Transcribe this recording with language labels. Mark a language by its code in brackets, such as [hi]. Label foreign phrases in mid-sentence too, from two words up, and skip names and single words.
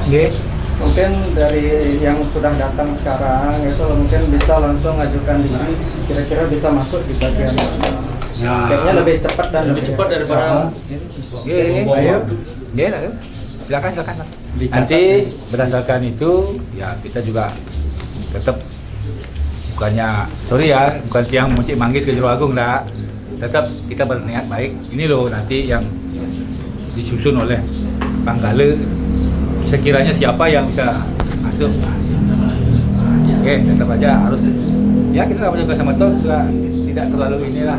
[id] Mungkin dari yang sudah datang sekarang itu mungkin bisa langsung ajukan diri, kira-kira bisa masuk di bagian mana? Kayaknya lebih cepat dan lebih cepat daripada. Ayo. Silakan. Nanti berdasarkan itu ya kita juga tetap bukan tiang muncik manggis ke Jeroagung dah. Tetap kita berniat baik. Ini loh nanti yang disusun oleh Panggala. Sekiranya siapa yang bisa masuk. Oke, tetap aja harus ya kita juga sama Semeton juga tidak terlalu inilah.